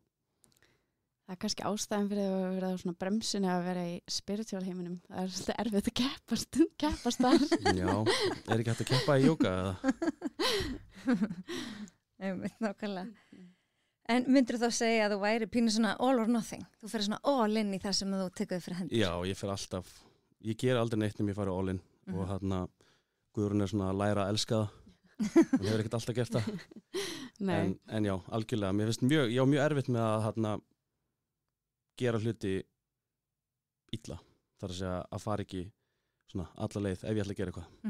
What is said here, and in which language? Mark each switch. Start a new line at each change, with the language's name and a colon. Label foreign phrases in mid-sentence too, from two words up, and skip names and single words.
Icelandic: Það er kannski ástæðan fyrir að vera á svona bremsunni að vera í spiritual heiminum. Það er svolítið erfitt að keppast þar. Já, er ekki hægt að keppa í jóga eða? Nei, nákvæmlega. En myndir þú þá segja að þú væri pínu svona
English: all or nothing?
Icelandic: Þú fyrir svona
English: all in
Icelandic: í það sem þú tekur fyrir hendur? Já, ég fyrir alltaf, ég ger aldrei neitt nema ég fari
English: all in
Icelandic: og Guðrún er svona að læra að elska það og hefur ekkert alltaf gert það. En já, algjörlega, mér finnst mjög erfitt með að gera hluti illa. Það er að segja að fara ekki svona alla leið ef ég ætla að gera eitthvað.